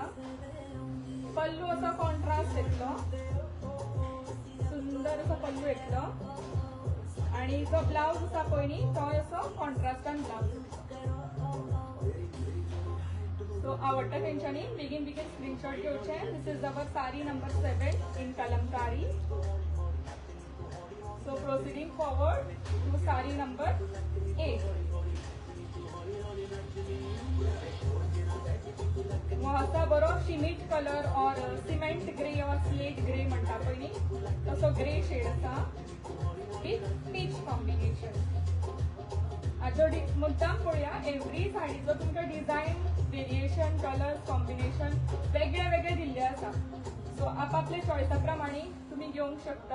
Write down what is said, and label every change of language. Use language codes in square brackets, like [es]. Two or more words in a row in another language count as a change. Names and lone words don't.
[kok] पल्लू असो कॉन्ट्रास्ट येतलो, सुंदर असो पल्लू येतलो. आणि जो ब्लाउज आसा पळय न्ही तो असो कॉन्ट्रास्टान ब्लाउज. सो आवडटा तेंच्यांनी बेगीन बेगीन स्क्रीनशॉट घेवचे. [en] This is our saree number 7 in Kalamkari. So proceeding forward to saree number 8. [kok] हो आसा बरो [en] cement colour [kok] और [en] cement grey [kok] और [en] slate grey [kok] म्हणटा पळय न्ही तसो [en] grey shade [kok] आसा [en] with peach combination. [kok] हाजो मुद्दाम पळोवया. एवरी साडीचो तुमकां [en] design variation colour combination [kok] वेगळे वेगळे दिल्ले आसा. सो आपापले चॉयसा प्रमाणे तुमी घेवंक शकता.